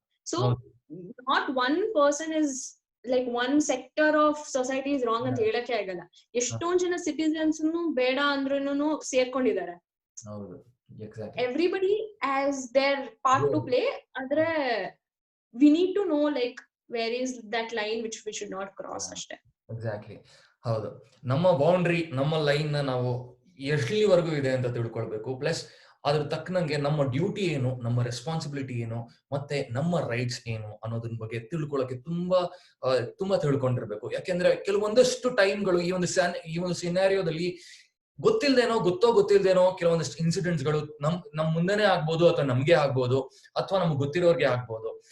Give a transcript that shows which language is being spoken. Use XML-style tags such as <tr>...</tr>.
<en>so not one person is like one sector of society is wrong</en> <kn>ಅಂತ ಹೇಳಕ್ಕೆ ಆಗಲ್ಲ. ಎಷ್ಟೊಂದ್ ಜನ ಸಿಟಿಸನ್ಸ್ ಬೇಡ ಅಂದ್ರೂ ಸೇರ್ಕೊಂಡಿದ್ದಾರೆ.</kn> <en>Everybody has their part to play. Andre we need to know like where is that line which we should not cross.</en> <kn>ಅಷ್ಟೇ. Exactly, ಹೌದು. ನಮ್ಮ ಬೌಂಡ್ರಿ, ನಮ್ಮ ಲೈನ್ ನಾವು ಎಲ್ಲಿವರೆಗೂ ಇದೆ ಅಂತ ತಿಳ್ಕೊಳ್ಬೇಕು. ಪ್ಲಸ್ ಅದ್ರ ತಕ್ಕನಂಗೆ ನಮ್ಮ ಡ್ಯೂಟಿ ಏನು, ನಮ್ಮ ರೆಸ್ಪಾನ್ಸಿಬಿಲಿಟಿ ಏನು, ಮತ್ತೆ ನಮ್ಮ ರೈಟ್ಸ್ ಏನು ಅನ್ನೋದ್ರ ಬಗ್ಗೆ ತಿಳ್ಕೊಳಕ್ಕೆ ತುಂಬಾ ತಿಳ್ಕೊಂಡಿರ್ಬೇಕು. ಯಾಕೆಂದ್ರೆ ಕೆಲವೊಂದಷ್ಟು ಟೈಮ್ಗಳು ಈ ಒಂದು ಸಿನಾರಿಯೋದಲ್ಲಿ ಗೊತ್ತಿಲ್ದೇನೋ ಕೆಲವೊಂದಷ್ಟು ಇನ್ಸಿಡೆಂಟ್ಸ್ ಗಳು ನಮ್ ಮುಂದೆನೆ ಆಗ್ಬೋದು, ಅಥವಾ ನಮ್ಗೆ ಆಗ್ಬೋದು, ಅಥವಾ ನಮ್ಗೆ ಗೊತ್ತಿರೋರ್ಗೆ ಆಗ್ಬೋದು.</kn>